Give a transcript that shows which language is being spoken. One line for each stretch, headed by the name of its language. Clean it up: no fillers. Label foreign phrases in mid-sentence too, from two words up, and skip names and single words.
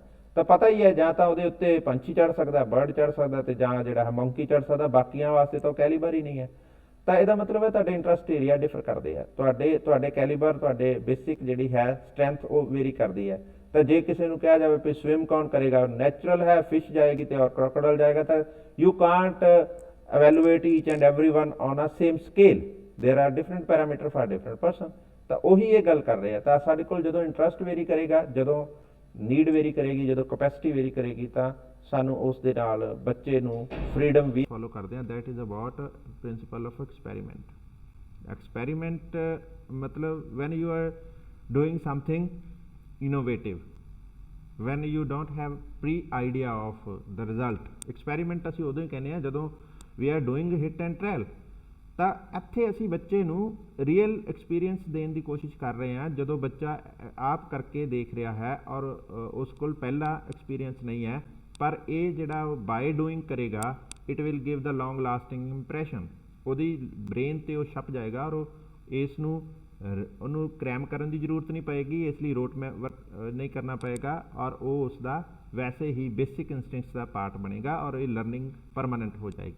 Punjabi: ਤਾਂ ਪਤਾ ਹੀ ਹੈ ਜਾਂ ਤਾਂ ਉਹਦੇ ਉੱਤੇ ਪੰਛੀ ਚੜ੍ਹ ਸਕਦਾ, ਬਰਡ ਚੜ੍ਹ ਸਕਦਾ, ਤੇ ਜਾਂ ਜਿਹੜਾ ਹੈ ਮੰਕੀ ਚੜ੍ਹ ਸਕਦਾ, ਬਾਕੀਆਂ ਵਾਸਤੇ ਤਾਂ ਕੈਲੀਬਰ ਹੀ ਨਹੀਂ ਹੈ। ਤਾਂ ਇਹਦਾ ਮਤਲਬ ਹੈ ਤੁਹਾਡੇ
English: interest area differ
Punjabi: ਕਰਦੇ ਆ, ਤੁਹਾਡੇ ਕੈਲੀਬਰ, ਤੁਹਾਡੇ ਬੇਸਿਕ ਜਿਹੜੀ ਹੈ ਸਟਰੈਂਥ ਉਹ ਵੇਰੀ ਕਰਦੀ ਹੈ। ਤਾਂ ਜੇ ਕਿਸੇ ਨੂੰ ਕਿਹਾ ਜਾਵੇ ਵੀ ਸਵਿਮ ਕੌਣ ਕਰੇਗਾ, ਨੈਚੁਰਲ ਹੈ ਫਿਸ਼ ਜਾਏਗੀ ਤੇ ਔਰ ਕ੍ਰੋਕੋਡਾਈਲ ਜਾਏਗਾ, ਤਾਂ
English: you can't evaluate each and everyone on a same scale, there are different parameter for different person.
Punjabi: ਤਾਂ ਉਹੀ ਇਹ ਗੱਲ ਕਰ ਰਹੇ ਆ। ਤਾਂ ਸਾਡੇ ਕੋਲ ਜਦੋਂ
English: interest vary
Punjabi: ਕਰੇਗਾ, ਜਦੋਂ
English: need vary
Punjabi: ਕਰੇਗੀ, ਜਦੋਂ
English: capacity vary
Punjabi: ਕਰੇਗੀ, ਤਾਂ ਸਾਨੂੰ ਉਸ ਦੇ ਨਾਲ ਬੱਚੇ ਨੂੰ ਫਰੀडम ਵੀ ਫੋਲੋ ਕਰਦੇ ਆ।
English: That is about principle of experiment. ਐਕਸਪੈਰੀਮੈਂਟ ਮਤਲਬ when you are doing something innovative, when you don't have pre idea of the result।
Punjabi: experiment ਅਸੀਂ ਉਦੋਂ ਹੀ ਕਹਿੰਦੇ ਹਾਂ ਜਦੋਂ
English: we are doing hit and trial।
Punjabi: ਤਾਂ ਇੱਥੇ ਅਸੀਂ ਬੱਚੇ ਨੂੰ
English: real experience
Punjabi: ਦੇਣ ਦੀ ਕੋਸ਼ਿਸ਼ ਕਰ ਰਹੇ ਹਾਂ, ਜਦੋਂ ਬੱਚਾ ਆਪ ਕਰਕੇ ਦੇਖ ਰਿਹਾ ਹੈ ਔਰ ਉਸ ਕੋਲ ਪਹਿਲਾ ਐਕਸਪੀਰੀਅੰਸ ਨਹੀਂ ਹੈ, ਪਰ ਇਹ ਜਿਹੜਾ
English: by doing
Punjabi: ਕਰੇਗਾ
English: it will give the long lasting impression,
Punjabi: ਉਹਦੀ ਬ੍ਰੇਨ 'ਤੇ ਉਹ ਛਪ ਜਾਏਗਾ ਔਰ ਇਸ ਨੂੰ ਉਹਨੂੰ ਕ੍ਰੈਮ ਕਰਨ ਦੀ ਜ਼ਰੂਰਤ ਨਹੀਂ ਪਏਗੀ, ਇਸ ਲਈ
English: rote work
Punjabi: ਨਹੀਂ ਕਰਨਾ ਪਏਗਾ ਔਰ ਉਹ ਉਸ ਦਾ ਵੈਸੇ ਹੀ
English: basic instincts
Punjabi: ਦਾ ਪਾਰਟ ਬਣੇਗਾ ਔਰ ਇਹ ਲਰਨਿੰਗ ਪਰਮਾਨੈਂਟ ਹੋ ਜਾਏਗੀ।